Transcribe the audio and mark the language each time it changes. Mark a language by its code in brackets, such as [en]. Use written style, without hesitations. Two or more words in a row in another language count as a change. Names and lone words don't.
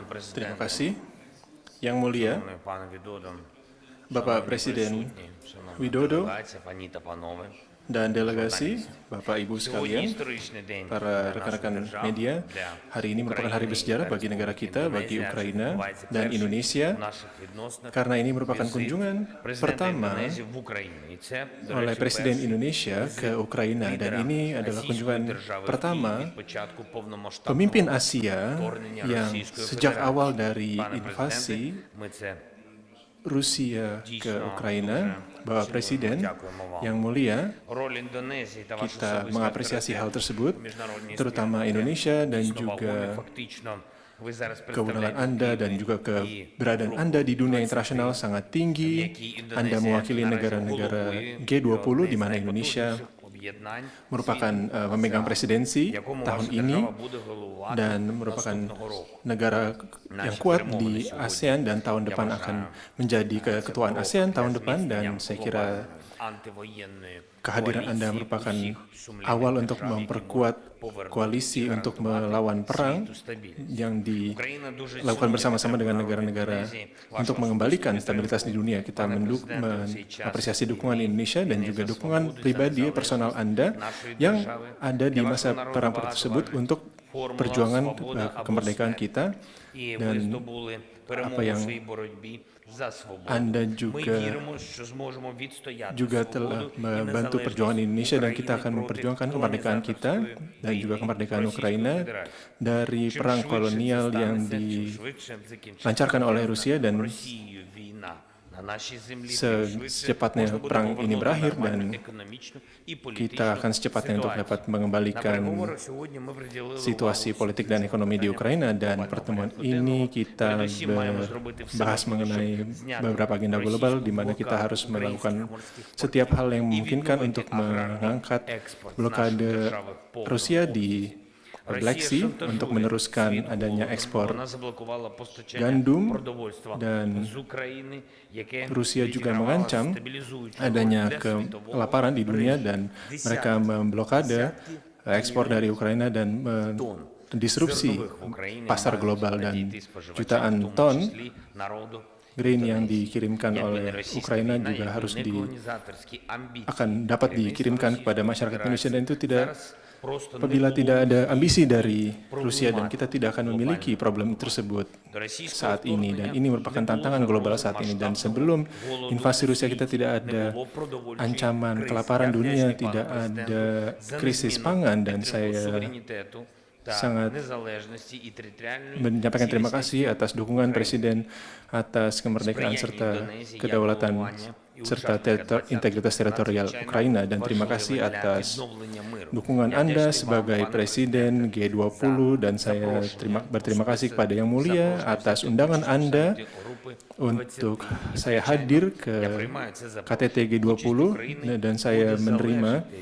[id] Terima [uk] президенте, [id] kasih. Yang mulia, [uk] шановний пане Відодо, [id] Bapak [uk] шановні [id] Presiden [uk] присутні, шановна [id] Widodo [uk] делегація, пані та панове. [id] dan delegasi, Bapak Ibu [uk] Сьогодні [id] sekalian, [uk] історичний день [id] para [uk] для нашої [id] rekan-rekan [uk] держави, [id] media, [uk] для [id] hari ini merupakan hari [uk] України [id] bersejarah [uk] та [id] bagi negara [uk] Республіки [id] kita, bagi [uk] Індонезія, що [id] Ukraina [uk] відбувається [id] dan [uk] перший [id] Indonesia, [uk] в наших відносинах [id] karena ini merupakan [uk] візит [id] kunjungan [uk] президента [id] pertama [uk] Індонезії в Україну. І це, до [id] oleh [uk] речі, [id] Presiden [uk] перший [id] Indonesia ke Ukraina dan [uk] лідера [id] ini adalah [uk] Російської [id] kunjungan [uk] держави в [id] pertama [uk] Києві від початку повномасштабного [id] pemimpin Asia [uk] вторгнення [id] yang [uk] Російської [id] sejak [uk] Федерації. [id] awal dari [uk] Пане [id] invasi [uk] президенте, ми це [id] Rusia ke Ukraina, Bapak Presiden yang mulia, [uk] роль Індонезії та ваша [id] kita [uk] особиста [id] mengapresiasi hal tersebut, [uk] в міжнародній [id] terutama [uk] спільноті. [id] Indonesia dan [uk] Дійсно вагомі. [id] juga [uk] Фактично, ви зараз [id] keundangan [uk] представляєте [id] Anda dan [uk] Київ [id] juga [uk] і [id] keberadaan [uk] групу [id] Anda di dunia [uk] 23, [id] internasional sangat tinggi. [uk] якій [id] Anda [uk] Індонезія [id] mewakili [uk] наразі [id] negara-negara [uk] головує [id] G20 [uk] одне [id] di [uk] з [id] mana Indonesia [uk] найпотужніших об'єднань [id] merupakan [uk] світу, [id] memegang presidensi [uk] якому [id] tahun [uk] ваша [id] ini [uk] держава буде головувати [id] dan merupakan [uk] наступного року. [id] negara yang kuat di ASEAN dan tahun depan akan menjadi keketuaan ASEAN tahun depan dan saya kira [uk] антивоєнної [id] kehadiran Anda [uk] коаліції [id] merupakan [uk] усіх сумлінних [id] awal untuk [uk] держав, [id] memperkuat [uk] повернути [id] koalisi [uk] і [id] untuk [uk] гарантувати [id] melawan perang [uk] світу стабільність. [id] yang [uk] Україна дуже [id] dilakukan [uk] цінує [id] bersama-sama dengan [uk] підтримку [id] negara-negara [uk] Індонезії, вашу [id] untuk mengembalikan [uk] особисту [id] stabilitas di dunia. Kita mengapresiasi dukungan Indonesia dan juga dukungan pribadi personal Anda yang ada di masa perang tersebut untuk perjuangan kemerdekaan kita [uk] і ви [id] dan [uk] здобули перемогу [id] yang [uk] в своїй боротьбі за свободу. [id] Anda [uk] Ми [id] juga [uk] віримо, що зможемо відстояти [id] telah [uk] свободу і [id] membantu perjuangan [uk] незалежність [id] Indonesia dan kita [uk] України [id] akan [uk] проти [id] memperjuangkan kemerdekaan kita dan juga [uk] війни [id] kemerdekaan [uk] Російської [id] Ukraina [uk] Федерації. [id] dari [uk] Чим [id] perang [uk] швидше [id] kolonial [uk] це [id] yang [uk] станеться, чим швидше закінчиться [id] dilancarkan oleh Rusia dan [uk] Росією війна на нашій землі, тим швидше [id] secepatnya [uk] можна буде [id] perang ini [uk] повернути [id] berakhir [uk] нормальну [id] dan [uk] економічну і [id] kita [uk] політичну [id] akan secepatnya untuk [uk] ситуацію. [id] dapat [uk] На [id] mengembalikan [uk] переговорах сьогодні ми приділили [id] situasi [uk] увагу [id] politik dan ekonomi di Ukraina dan pertemuan ini kita [uk] Передусім маємо зробити все [id] bahas [uk] можливе, [id] mengenai [uk] щоб зняти [id] beberapa agenda global di mana kita [uk] блокаду [id] harus [uk] українських [id] melakukan [uk] морських портів [id] setiap hal yang [uk] і [id] memungkinkan [uk] відновити [id] untuk [uk] аграрний [id] mengangkat [uk] експорт з нашої [id] blokade [uk] держави в повному [id] Rusia di [uk] Росія [id] Black Sea [uk] шантажує [id] untuk meneruskan [uk] світ [id] adanya [uk] голодом. [id] ekspor [uk] Вона заблокувала постачання [id] gandum [uk] продовольства [id] dan [uk] з України, яке [id] Rusia juga [uk] відігравало [id] mengancam [uk] стабілізуючу роль [id] adanya [uk] для світового [id] kelaparan di dunia [uk] ринку. [id] dan mereka memblokade ekspor dari Ukraina dan [uk] Тонн [id] disrupsi [uk] зернових в Україні [id] pasar [uk] мають [id] global dan [uk] надійти споживачам, [id] jutaan [uk] в тому [id] ton [uk] числі народу [id] grain yang [uk] Індонезії. [id] dikirimkan [uk] Якби [id] oleh [uk] не російська [id] Ukraina [uk] війна, [id] juga [uk] якби [id] harus [uk] не колонізаторські амбіції [id] akan dapat [uk] керівництва [id] dikirimkan kepada [uk] Російської [id] masyarakat [uk] Федерації, [id] Indonesia dan itu tidak [uk] зараз просто не [id] apabila [uk] було [id] tidak ada ambisi dari [uk] проблематики [id] Rusia dan kita tidak akan memiliki problem tersebut [uk] до російського [id] saat ini dan ini merupakan tantangan global saat ini dan sebelum invasi Rusia kita tidak ada ancaman kelaparan dunia, tidak ada krisis pangan dan saya sangat menyampaikan terima kasih atas dukungan Presiden atas kemerdekaan serta kedaulatan serta integritas teritorial Ukraina dan terima kasih atas dukungan Anda sebagai Presiden G20 dan saya berterima kasih kepada Yang Mulia atas undangan Anda untuk saya hadir ke KTT G20 dan saya menerima